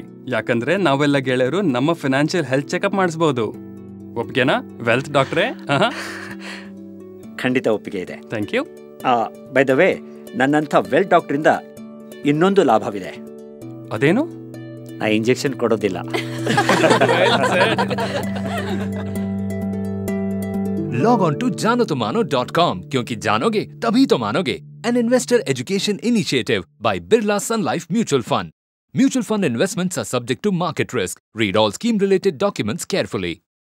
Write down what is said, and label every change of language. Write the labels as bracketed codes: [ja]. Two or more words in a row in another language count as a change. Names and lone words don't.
[kn] ಯಾಕಂದ್ರೆ ನಾವೆಲ್ಲ ಗೆಳೆಯರು ನಮ್ಮ [en] financial health checkup [kn] ಮಾಡಿಸ್ಬೋದು. ಒಪ್ಪಿಗೆನಾ [en] wealth doctore? [kn] ಖಂಡಿತ ಒಪ್ಪಿಗೆ ಇದೆ. [en] thank you. by the way, [kn] ನನ್ನಂಥ [en] wealth doctorinda [kn] ಇನ್ನೊಂದು ಲಾಭವಿದೆ. ಅದೇನು? ನಾ ಇಂಜೆಕ್ಷನ್ ಕೊಡೋದಿಲ್ಲ. [en] log on to [hi] जानोतुमानो.com क्योंकि जानोगे तभी तो मानोगे। [en] an investor education initiative by Birla Sun Life Mutual Fund. Mutual fund investments are subject to market risk. Read all scheme-related documents carefully.